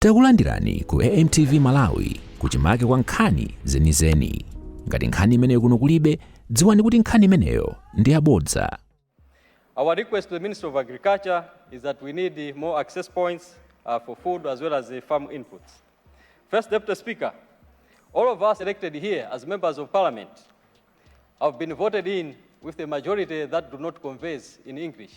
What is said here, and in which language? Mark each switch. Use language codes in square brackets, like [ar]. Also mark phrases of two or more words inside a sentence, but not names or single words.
[ny] Takulandirani ku AMTV Malawi kuchimake kwa nkhani zenizeni. Ngati nkhani imeneyo kuno kulibe, dziwani kuti nkhani imeneyo ndi yabodza. [en] Our request to the Minister of Agriculture is that we need more access points for food as well as the farm inputs. First, Deputy Speaker, all of us elected here as members of Parliament have been voted in with a majority that do not converse in English.